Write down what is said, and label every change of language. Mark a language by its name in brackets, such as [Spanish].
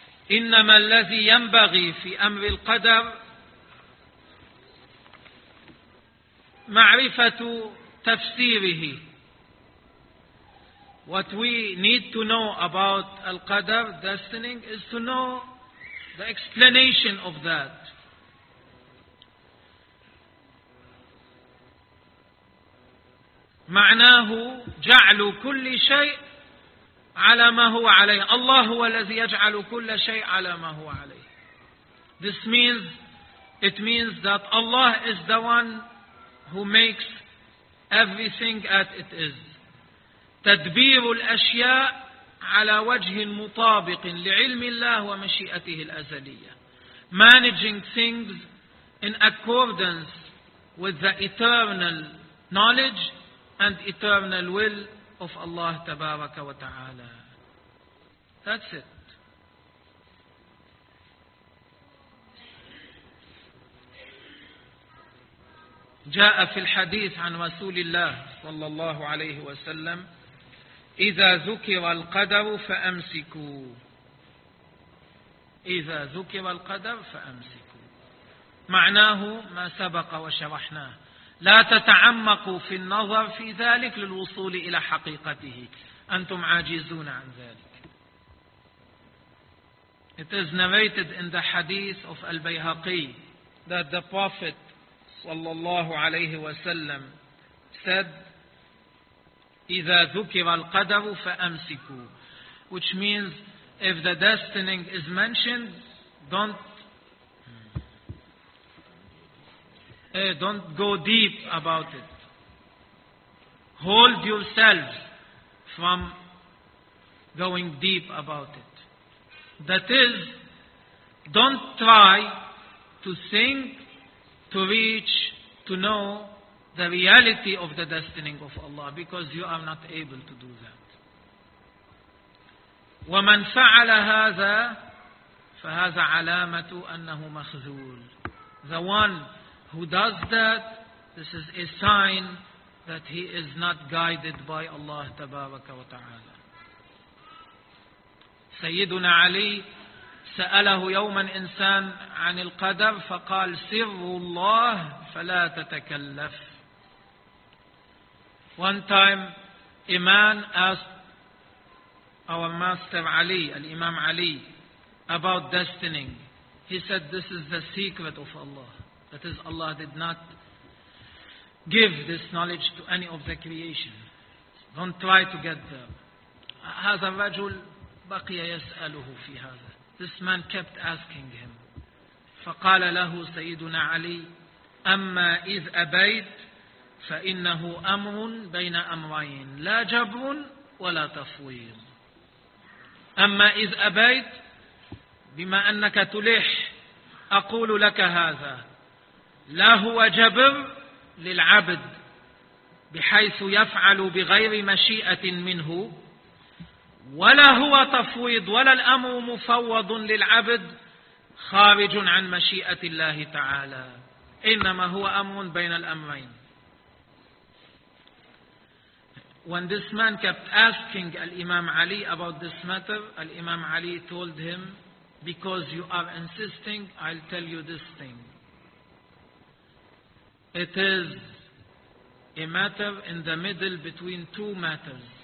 [Arabic] إنما الذي ينبغي في أمر القدر معرفة تفسيره. [English] What we need to know about al-qadr, destining, is to know the explanation of that. [Arabic] معناه جعل كل شيء على ما هو عليه. الله هو الذي يجعل كل شيء على ما هو عليه. [English] This means, it means that Allah is the one who makes everything as it is. [Arabic] تدبير الأشياء على وجه مطابق لعلم الله ومشيئته الأزلية. [English] Managing things in accordance with the eternal knowledge and eternal will of Allah [Arabic] تبارك وتعالى. [English] That's it. [Arabic] جاء في الحديث عن رسول الله صلى الله عليه وسلم إذا ذكر القدر فأمسكوا. إذا ذكر القدر فأمسكوا معناه ما سبق وشرحناه. لا تتعمقوا في النظر في ذلك للوصول إلى حقيقته. أنتم عاجزون عن ذلك. [English] It is narrated in the hadith of Al-Bayhaqi that the Prophet [Arabic] صلى الله عليه وسلم [English] said [Arabic] إذا ذكر القدر فأمسكوا, [English] which means if the destiny is mentioned, don't go deep about it. Hold yourselves from going deep about it. That is, don't try to think to reach, to know the reality of the destiny of Allah, because you are not able to do that. [Arabic] وَمَنْ فَعَلَ هَذَا فَهَذَا عَلَامَةُ أَنَّهُ مَخْذُولٌ. [English] The one who does that, this is a sign that he is not guided by Allah [Arabic] تبارك وتعالى. سيدنا علي سأله يوما إنسان عن القدر فقال سر الله فلا تتكلف. [English] One time a man asked our master Ali, Al-Imam Ali, about destiny. He said this is the secret of Allah. That is, Allah did not give this knowledge to any of the creation. Don't try to get there. [Arabic] هذا الرجل بقي يسأله في هذا. [English] This man kept asking him. [Arabic] فقال له سيدنا علي أما إذ أبيت فإنه أمر بين أمرين لا جبر ولا تفويض. أما إذ أبيت, بما أنك تلح أقول لك هذا, لا هو جبر للعبد بحيث يفعل بغير مشيئة منه, ولا هو تفويض ولا الأمر مفوض للعبد خارج عن مشيئة الله تعالى, إنما هو أمر بين الأمرين. [English] When this man kept asking Al-Imam Ali about this matter, Al-Imam Ali told him, because you are insisting, I'll tell you this thing. It is a matter in the middle between two matters.